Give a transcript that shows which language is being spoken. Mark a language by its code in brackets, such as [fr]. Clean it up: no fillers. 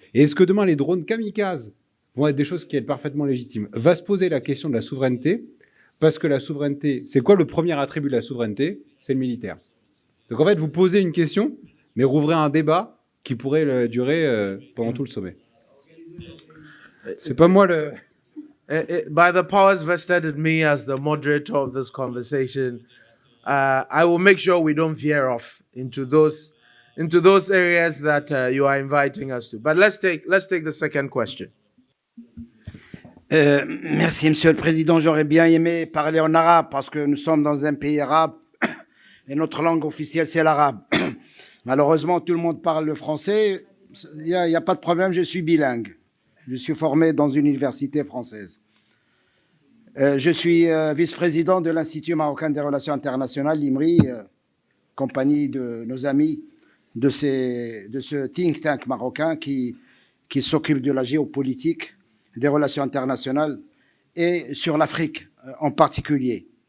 [fr] Et est-ce que demain, les drones kamikazes vont être des choses qui sont parfaitement légitimes? Va se poser la question de la souveraineté, parce que la souveraineté, c'est quoi le premier attribut de la souveraineté? C'est le militaire. Donc en fait, vous posez une question, mais rouvrez un débat qui pourrait durer pendant tout le sommet. C'est pas moi le... [en] by the powers vested in me as the moderator of this conversation, I will make sure we don't veer off into those areas that you are inviting us to. But let's take the second question. [fr] Merci, Monsieur le Président. J'aurais bien aimé parler en arabe parce que nous sommes dans un pays arabe et notre langue officielle, c'est l'arabe. Malheureusement, tout le monde parle le français. Il n'y a pas de problème, je suis bilingue. Je suis formé dans une université française. Je suis vice-président de l'Institut marocain des relations internationales, l'IMRI, compagnie de nos amis de ce think tank marocain qui s'occupe de la géopolitique, des relations internationales et sur l'Afrique en particulier.